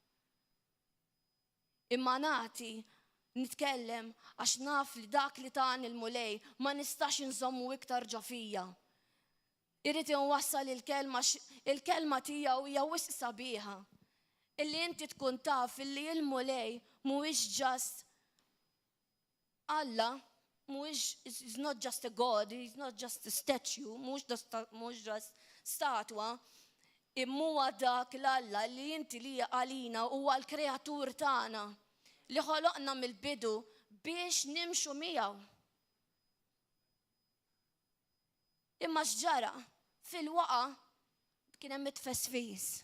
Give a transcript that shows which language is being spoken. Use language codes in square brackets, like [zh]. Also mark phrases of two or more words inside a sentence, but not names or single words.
[mt] Imma nagħti nitkellem għax naf li dak li tani l-mulej ma nistax inżommu iktar ġafija. Irrid inwassal il-kelma tiegħu hija wisq sabiħa. Illi inti tkun taf illi l-mulej mhuwiex just Alla, [en] is not just a God, he's not just a statue, [mt] mhux just statwa, imma dak l-Alla li inti li għalina huwa l-kreatur tagħna li ħoloqna mill-bidu biex nimxu miegħu. Imma x'ġara fil-waqa kien hemm it-tfesfis.